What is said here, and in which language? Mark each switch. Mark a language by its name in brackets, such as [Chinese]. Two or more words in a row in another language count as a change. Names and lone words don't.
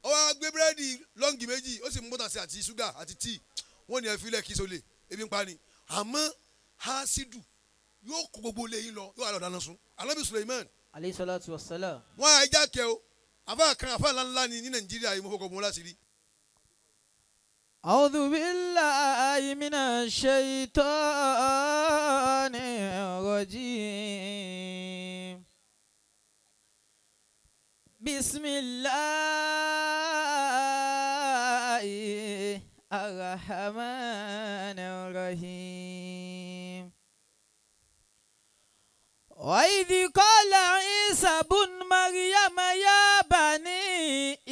[Yoruba] Ó wá gbé búrẹ́dì lọ́ngì méjì ó sì mú bọ́tà sí àti ṣúgà àti tíì wọ́n ní ẹ fi lẹ̀ kí sólè ebi ń pa á ni. Àmọ́ Hásídù yóò kó gbogbo ilé yín lọ yóò wà lọ dáná sun. Ànábì Suleiman [Arabic] عليه الصلاة والسلام. [Yoruba] wọ́n á já kẹ́ o àfa kan àfa ńláńlá ni ní Nàìjíríà yìí mo fọkọ̀ mọ́ láti rí. [Arabic] أعوذ بالله من الشيطان الرجيم بسم الله الرحمن الرحيم وإذ قال عيسى بن مريم يا بني